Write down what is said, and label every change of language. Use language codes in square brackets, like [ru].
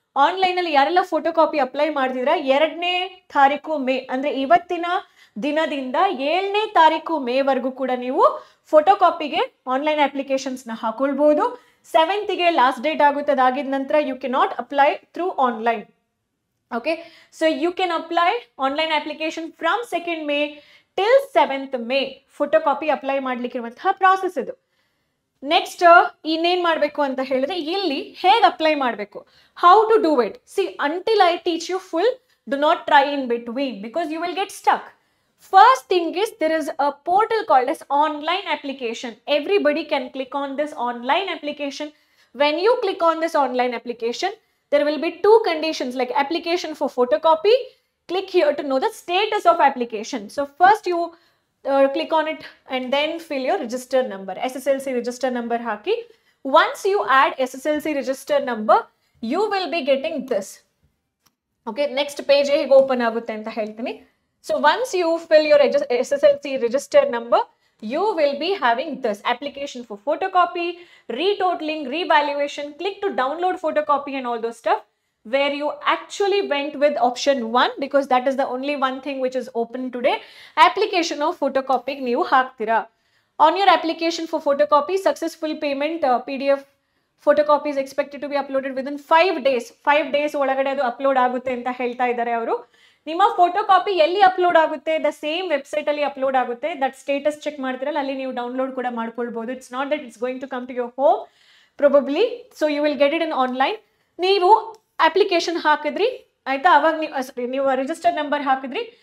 [kn] Online ಅಲ್ಲಿ ಯಾರೆಲ್ಲ photo copy apply ಮಾಡ್ತಿದ್ರ 2ನೇ ತಾರೀಕು ಮೇ ಅಂದ್ರೆ ಇವತ್ತಿನ ದಿನದಿಂದ 7ನೇ ತಾರೀಕು ಮೇ ವರೆಗೂ ಕೂಡ ನೀವು ಫೋಟೋ ಕಾಪಿಗೆ ಆನ್ಲೈನ್ ಅಪ್ಲಿಕೇಶನ್ಸ್ ನ ಹಾಕೊಳ್ಬಹುದು. 7th ಗೆ ಲಾಸ್ಟ್ ಡೇಟ್ ಆಗುತ್ತೆ. ಅದಾಗಿದ ನಂತರ [en] You can not apply through online. Okay, so you can apply online application from 2nd May till 7th May. [kn] Photocopy apply ಮಾಡ್ಲಿಕ್ಕಿರುವಂತಹ process ಇದು. ನೆಕ್ಸ್ಟ್ ಇನ್ನೇನ್ ಮಾಡಬೇಕು ಅಂತ ಹೇಳಿದ್ರೆ ಇಲ್ಲಿ ಹೇಗೆ ಅಪ್ಲೈ ಮಾಡಬೇಕು, [en] How to do it. See until I teach you full, do not try in between because you will get stuck. First thing is there is a portal called as online application. Everybody can click on this online application. When you click on this online application, there will be 2 conditions like application for photocopy. Click here to know the status of application. So first you click on it and then fill your register number, SSLC register number haki. Once you add SSLC register number, you will be getting this. Okay, next page [kn] hege open agutte anta heltini. [en] So once you fill your SSLC register number, you will be having this application for photocopy, retotaling, revaluation. Click to download photocopy and all those stuff, where you actually went with option 1 because that is the only one thing which is open today. Application of photocopy [kn] ನೀವು ಹಾಕ್ತೀರಾ. [en] On your application for photocopy, successful payment PDF photocopy is expected to be uploaded within 5 days. [kn] 5 days ಒಳಗಡೆ ಅದು upload ಆಗುತ್ತೆ ಅಂತ ಹೇಳ್ತಾ ಇದ್ದಾರೆ ಅವರು. ನಿಮ್ಮ ಫೋಟೋ ಕಾಪಿ ಎಲ್ಲಿ ಅಪ್ಲೋಡ್ ಆಗುತ್ತೆ, ದ ಸೇಮ್ ವೆಬ್ಸೈಟ್ ಅಲ್ಲಿ ಅಪ್ಲೋಡ್ ಆಗುತ್ತೆ. [en] that status [kn] ಚೆಕ್ ಮಾಡ್ತಿರಲ್ಲ ಅಲ್ಲಿ ನೀವು ಡೌನ್ಲೋಡ್ ಕೂಡ ಮಾಡ್ಕೊಳ್ಬಹುದು. [en] It's not that it's going to come to your home probably, so you will get it in online. [kn] ನೀವು ಅಪ್ಲಿಕೇಶನ್ ಹಾಕಿದ್ರಿ ಆಯ್ತಾ, ಅವಾಗ ನೀವು ರಿಜಿಸ್ಟರ್ ನಂಬರ್ ಹಾಕಿದ್ರಿ.